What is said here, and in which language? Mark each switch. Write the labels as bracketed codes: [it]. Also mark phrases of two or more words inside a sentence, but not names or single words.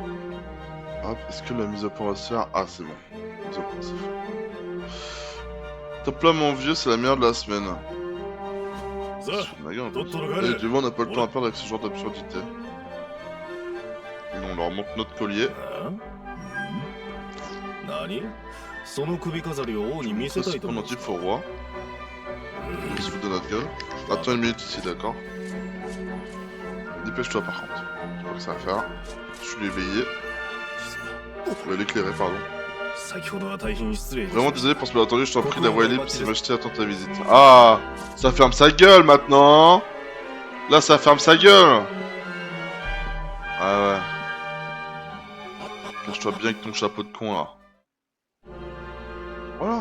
[fr] Hop, est-ce que la mise au point va se faire? Ah, c'est bon. Mise au point, c'est fait. Top là mon vieux, c'est la meilleure de la semaine. Ça, C'est ma gueule, en plus. [ja] とっとと帰れ。 [fr] Et du coup, on n'a pas le temps à perdre avec ce genre d'absurdité. Et on leur montre notre collier. [ja] 何？その首飾りを王に見せたいと思う。 [fr] pendentif au roi. Il se fout de notre gueule. Attends une minute ici, d'accord. Dépêche-toi par contre. Je vois que ça va faire. Je suis éveillé. L'éclairé, pardon. [ja] 先ほどは大変失礼。 [fr] Vraiment désolé pour ce malentendu, je t'en prie, la voie est libre si m'acheter attends ta visite. Ah, ça ferme sa gueule maintenant. Là, ça ferme sa gueule. Ah ouais. Cache-toi bien avec ton chapeau de con là. Voilà.